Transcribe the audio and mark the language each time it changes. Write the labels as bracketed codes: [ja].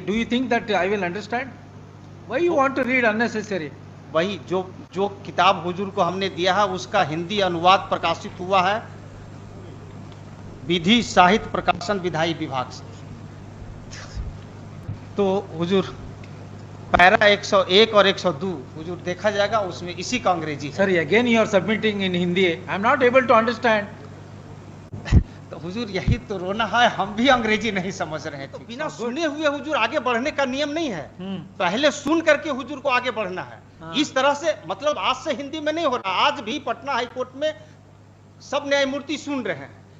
[en] Do you think that I will understand? Why you want to read unnecessary? [hi] वही जो किताब हुजूर को हमने दिया है उसका हिंदी अनुवाद प्रकाशित हुआ है विधि साहित्य प्रकाशन विधायी विभाग से। तो हुजूर पैरा 101 और 102 हुजूर देखा जाएगा, उसमें इसी का अंग्रेजी है। [en] Sorry, again you are submitting in Hindi. I am not able to understand. [hi] तो हुजूर यही तो रोना है, हम भी अंग्रेजी नहीं समझ रहे हैं। तो बिना सुने हुए हुजूर आगे बढ़ने का नियम नहीं है। पहले सुन करके हुजूर को आगे बढ़ना है। इस तरह से मतलब आज से हिंदी में नहीं हो रहा। आज भी पटना हाई कोर्ट में सब न्यायमूर्ति सुन रहे हैं।